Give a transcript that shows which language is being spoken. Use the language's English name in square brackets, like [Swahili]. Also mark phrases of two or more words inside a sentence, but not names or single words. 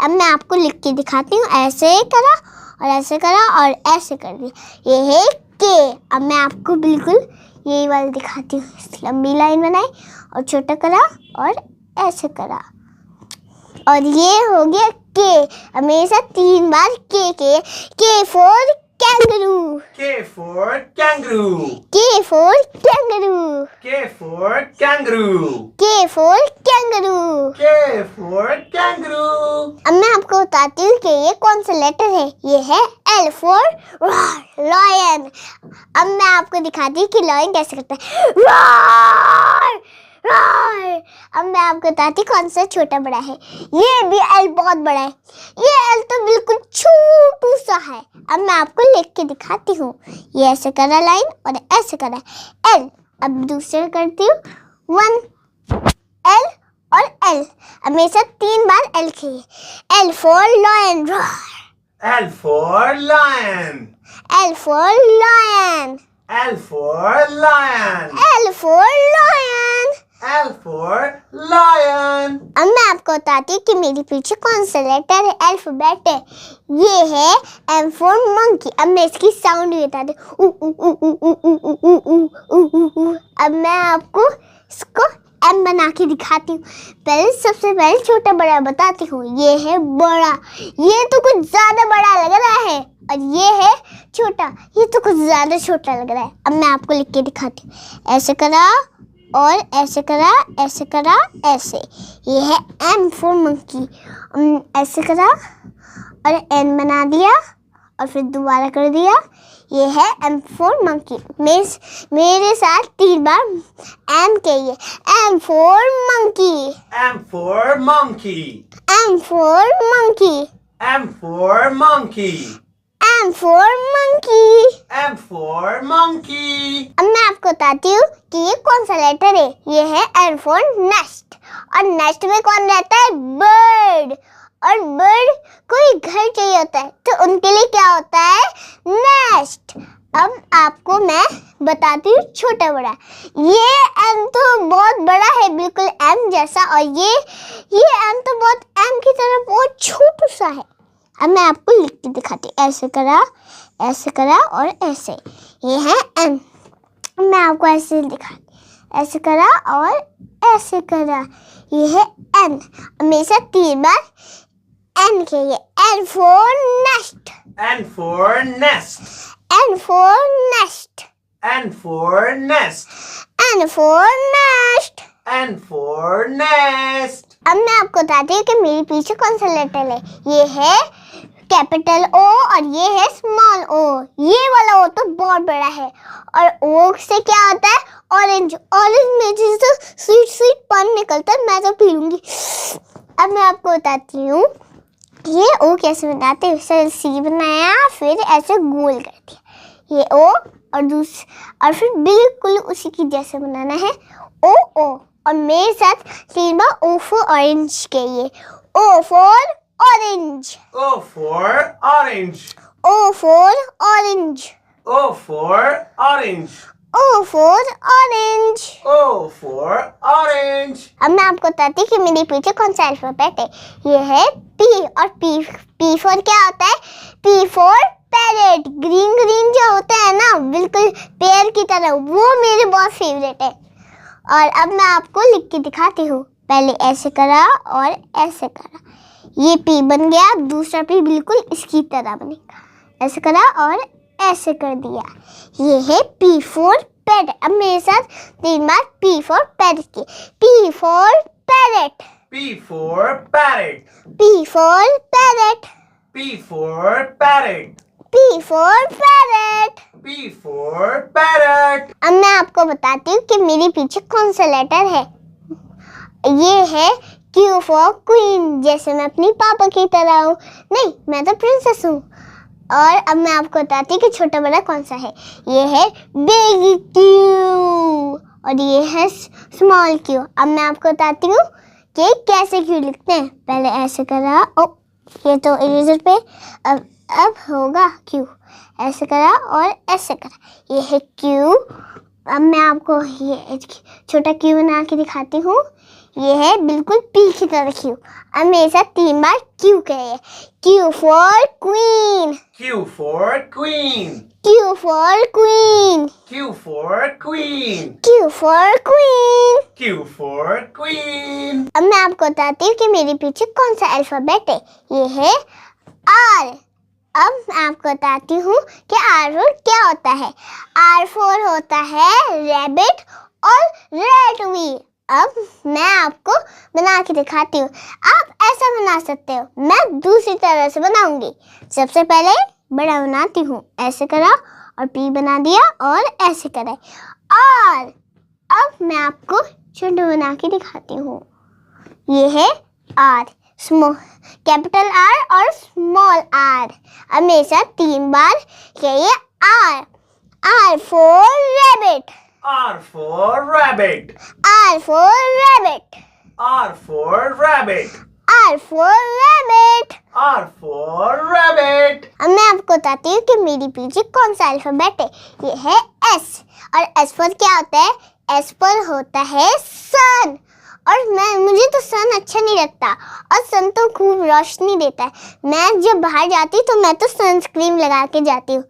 [Hindi] अब मैं आपको लिख के दिखाती हूँ। ऐसे करा और ऐसे करा और ऐसे कर दिया, ये है K। अब मैं आपको बिल्कुल यही वाली दिखाती हूँ। लंबी लाइन बनाई और छोटा करा और ऐसे करा, और ये हो गया K। अब मेरे साथ 3 बार [English] K for kangaroo. K for kangaroo. K for kangaroo. K for kangaroo. K for kangaroo. K for kangaroo. [Hindi] अब मैं आपको बताती हूँ कि ये कौन सा लेटर है। ये है [English] L for lion। [Hindi] अब मैं आपको दिखाती हूँ कि lion कैसे करता है। [English] roar, roar। [Hindi] अब मैं आपको बताती हूँ कौन सा छोटा बड़ा है। ये भी L बहुत बड़ा है, ये L तो बिल्कुल छोटू सा है। अब मैं आपको लिख के दिखाती हूँ। ये ऐसे करा लाइन और ऐसे करा L। अब दूसरा करती हूँ 1 L और L। अब मेरे साथ 3 बार L की। [English] L for lion, roar। L for lion. L for lion। L for lion. L for lion। L for lion. [Hindi] अब मैं आपको आपको बताती हूँ कि मेरे पीछे कौन सा लेटर है, अल्फाबेट है। ये है [English] M for monkey। [Hindi] अब मैं इसकी साउंड भी बताती हूँ। अब मैं आपको इसको M बना के दिखाती हूँ। सबसे पहले छोटा बड़ा बताती हूँ। ये है बड़ा, ये तो कुछ ज्यादा बड़ा लग रहा है, और ये है छोटा, ये तो कुछ ज्यादा छोटा लग रहा है। अब मैं आपको लिख के दिखाती हूँ। ऐसे करा और ऐसे करा, ऐसे करा, ऐसे। ये है [English] M for monkey। [Hindi] ऐसे करा और N बना दिया और फिर दोबारा कर दिया। ये है [English] M for monkey। [Hindi] मेरे साथ 3 बार M कहिए। [English] M for monkey। M for monkey. M for monkey। M for monkey. M for monkey। M for monkey. [Hindi] अब मैं आपको बताती हूँ कि ये कौन सा लेटर है। ये है [English] N for nest। [Hindi] और नेस्ट में कौन रहता है? बर्ड। और बर्ड कोई घर चाहिए होता है, तो उनके लिए क्या होता है? नेस्ट। अब आपको मैं बताती हूँ छोटा बड़ा। ये M तो बहुत बड़ा है, बिल्कुल M जैसा, और ये M तो बहुत M की तरह बहुत छोटा सा है। अब मैं आपको लिख के दिखाती हूँ। ऐसे करा और ऐसे। ये है M। मैं आपको ऐसे दिखाती, ऐसे करा और ऐसे करा। ये है N। मेरे साथ 3 बार N कहिए। [English] N for nest। N for nest. N for nest। N for nest. N for nest। N for nest. [Hindi] अब मैं आपको बताती हूँ कि मेरे पीछे कौन सा लेटर है। ये है [English] capital O [Hindi] और ये है [English] small O. [Hindi] ये वाला O तो बहुत बड़ा है, और O से क्या होता है? ऑरेंज। ऑरेंज में जैसे [English] sweet sweet [Hindi] पानी निकलता है, मैं तो पी लूंगी। अब मैं आपको बताती हूँ ये O कैसे बनाते हैं। सर C बनाया, फिर ऐसे गोल कर दिया ये O, और फिर बिल्कुल उसी की जैसे बनाना है O O। और मेरे साथ 3 बार [English] O for orange [Hindi] कहिए। [English] O for orange। O for orange. O for orange। O for orange. O for orange। O for orange. [Hindi] अब मैं आपको बताती हूँ कि मेरे पीछे कौन सा अल्फाबेट है। ये है P, और [English] P for [Hindi] क्या होता है? [English] P for parrot. green green [Hindi] जो होता है ना, बिल्कुल पेड़ की तरह, वो मेरे बहुत फेवरेट है। और अब मैं आपको लिख के दिखाती हूँ। पहले ऐसे करा और ऐसे करा, ये P बन गया। दूसरा P बिल्कुल इसकी तरह बनेगा। ऐसे करा और ऐसे कर दिया। ये है [English] P for parrot। [Hindi] अब मेरे साथ 3 बार [English] P for parrot [Hindi] की। [English] P for parrot। P for parrot. P for parrot। P for parrot. P for parrot। P for parrot. [Hindi] अब मैं आपको बताती हूँ कि मेरे पीछे कौन सा लेटर है। ये है [English] Q for queen। [Hindi] जैसे मैं अपनी पापा की तरह हूँ। नहीं, मैं तो प्रिंसेस हूँ। और अब मैं आपको बताती हूँ कि छोटा बड़ा कौन सा है। ये है [English] big Q [Hindi] और ये है [English] small Q. [Hindi] अब मैं आपको बताती हूँ कि कैसे Q लिखते हैं। पहले ऐसे करा, ओ ये तो इरेजर पे, अब होगा Q। ऐसे करा और ऐसे करा, ये है Q। अब मैं आपको ये छोटा Q बना के दिखाती हूँ। ये है बिल्कुल P की तरह Q। अब मेरे साथ 3 बार Q कहिए। [English] Q for queen। Q for queen. Q for queen। Q for queen. Q for queen। Q for queen. [Hindi] अब मैं आपको बताती हूँ कि मेरे पीछे कौन सा अल्फाबेट है। ये है R। अब मैं आपको बताती हूँ कि [English] R for [Hindi] क्या होता है। [English] R for [Hindi] होता है रैबिट और [English] red wheel. [Hindi] अब मैं आपको बना के दिखाती हूँ। आप ऐसा बना सकते हो, मैं दूसरी तरह से बनाऊंगी। सबसे पहले बड़ा बनाती हूँ। ऐसे करा और P बना दिया और ऐसे करा। और अब मैं आपको छोटा बना के दिखाती हूँ। ये है R, [English] small capital R [Hindi] और [English] small R. [Hindi] अब मेरे साथ 3 बार कहिए R। [English] R for rabbit। R for rabbit. R for rabbit। R for rabbit. R for rabbit। R for rabbit. [Hindi] अब मैं आपको बताती हूँ कि मेरे पीछे कौन सा अल्फाबेट है। ये है S। और S पर क्या होता है? S पर होता है सन। और मुझे तो सन अच्छा नहीं लगता, और सन तो खूब रोशनी देता है। मैं जब बाहर जाती हूँ तो मैं तो सनस्क्रीन लगा के जाती हूँ।